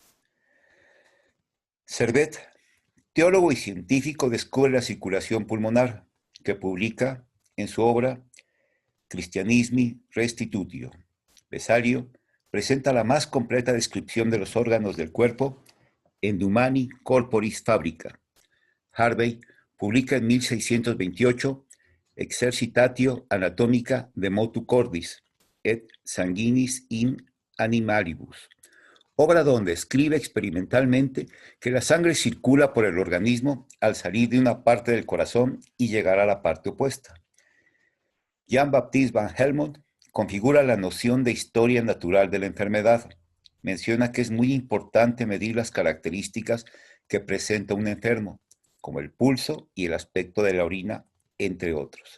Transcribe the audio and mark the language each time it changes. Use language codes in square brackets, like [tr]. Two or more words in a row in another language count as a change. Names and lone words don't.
[es] Servet, teólogo y científico, descubre la circulación pulmonar, que publica en su obra Christianismi Restitutio. Vesalio presenta la más completa descripción de los órganos del cuerpo en Humani Corporis Fabrica. Harvey publica en 1628 Exercitatio Anatomica de Motu Cordis et Sanguinis in Animalibus, obra donde escribe experimentalmente que la sangre circula por el organismo al salir de una parte del corazón y llegar a la parte opuesta. Jean-Baptiste Van Helmont configura la noción de historia natural de la enfermedad. Menciona que es muy importante medir las características que presenta un enfermo, como el pulso y el aspecto de la orina, entre otros.